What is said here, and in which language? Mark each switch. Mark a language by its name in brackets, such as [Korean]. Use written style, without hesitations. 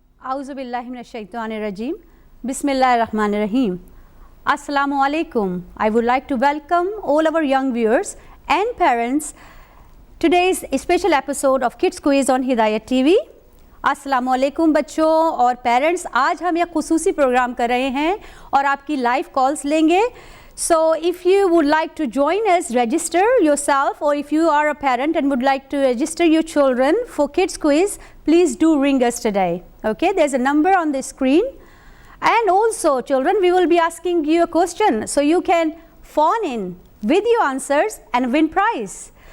[Arabic] اعوذ باللہ من الشیطان الرجیم، بسم اللہ الرحمن الرحیم۔ Assalamu alaikum. [English] I would like to welcome all our young viewers and parents today's special episode of Kids Quiz on Hidayat TV. [Urdu] Assalamu alaikum بچوں اور پیرنٹس، آج ہم ایک خصوصی پروگرام کر رہے ہیں اور آپ کی لائیو کالز لیں گے. [English] So if you would like to join us, register yourself, or if you are a parent and would like to register your children for Kids Quiz, please do ring us today. Okay, there's a number on the screen. And also, children, we will be asking you a question, so you can phone in with your answers and win prize.